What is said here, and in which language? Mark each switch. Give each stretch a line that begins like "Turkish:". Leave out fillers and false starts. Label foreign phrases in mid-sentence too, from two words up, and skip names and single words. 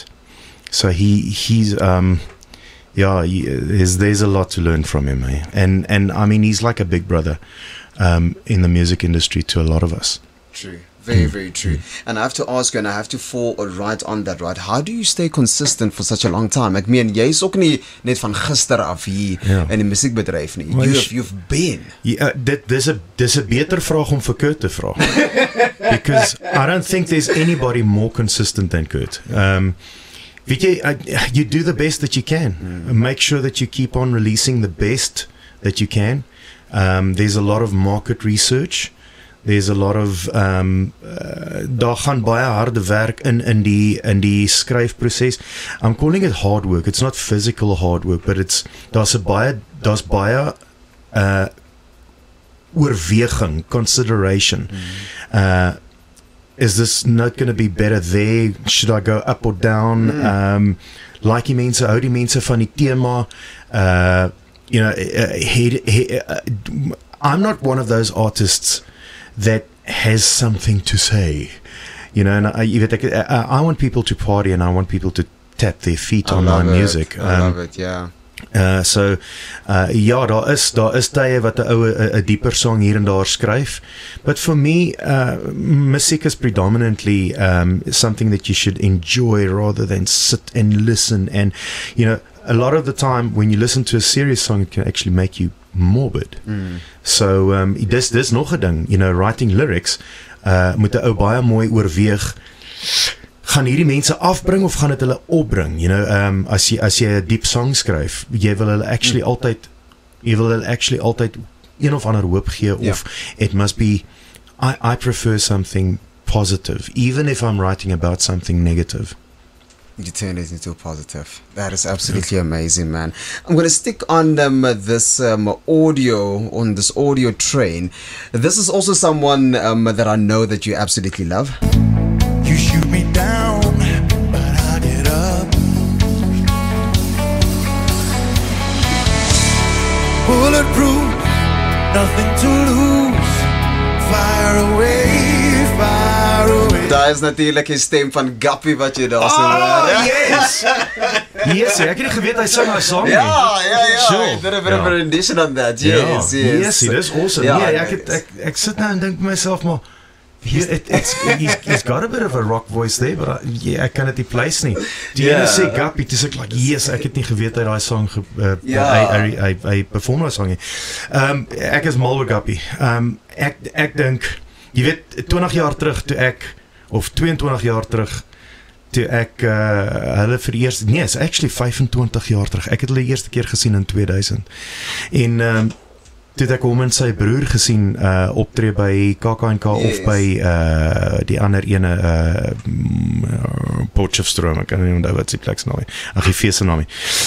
English: So he's there's a lot to learn from him, eh? And I mean, he's like a big brother in the music industry to a lot of us. True. Very, very true. And I have to ask you, and I have to fall right on that, right? How do you stay consistent for such a long time?
Afrikaans: Ek meen, jy is ook nie net van gister af hier in die musiekbedryf nie.
English: You've been.
Afrikaans: Dis 'n beter vraag om vir Kurt te vra.
English: Because I don't think there's anybody more consistent than Kurt.
Afrikaans: Weet jy,
English: you do the best that you can. Make sure that you keep on releasing the best that you can. There's a lot of market research. There's a lot of
Afrikaans: daar gaan baie harde werk in die skryfproses.
English: I'm calling it hard work. It's not physical hard work, but
Afrikaans: daar's baie oorweging,
English: consideration. Is this note going to be better there? Should I go up or down?
Afrikaans: Like die mense, hou die mense van die tema.
English: You know, I'm not one of those artists that has something to say, you know, and I want people to party and I want people to tap their feet on my music. I love it, yeah.
Afrikaans: So daar is tye wat 'n dieper song hier en daar skryf,
English: but for me music is predominantly something that you should enjoy rather than sit and listen. And you know, a lot of the time when you listen to a serious song, it can actually make you morbid.
Afrikaans: So dis nog 'n ding,
English: you know, writing lyrics
Afrikaans: moet 'n ou baie mooi oorweeg, gaan hierdie mense afbring of gaan dit hulle opbring,
English: you know,
Afrikaans: as jy 'n diep song skryf, jy wil hulle actually altyd een of ander hoop gee,
English: of it must be, I prefer something positive even if I'm writing about something negative. You turn it into a positive. That is absolutely amazing, man. I'm going to stick on this audio train. This is also someone that I know that you absolutely love. You shoot me down, but I get up. Bulletproof, nothing to lose. Fire away, fire away.
Afrikaans: Daar is natuurlijk die stem van Gappie wat jy daar so hoor.
English: Yes!
Afrikaans: Yes, ek het nie geweet hy sing hy song nie. Ja.
English: Sure. I did a bit of a rendition on that. Yes. Yes, it is awesome. Yeah,
Afrikaans: ek sit nou en dink myself, maar
English: he's got a bit of a rock voice there, but
Afrikaans: ek kan dit nie place nie. Die ene sê Gappie, dis ek like, yes, ek het nie geweet hy daai song hy perform daai song nie. Ek is mal oor Gappie. Ek dink, jy weet, 20 jaar terug toe ek, of 22 jaar terug toe ek hulle vir die eerste, nee, is actually 25 jaar terug, ek het hulle eerste keer gesien in 2000 en toe het ek hom en sy broer gesien optree by KAK&K of by die ander ene Potchefstroom, ek kan nie onthou wat sy plek se naam is, ag die fees se naam is.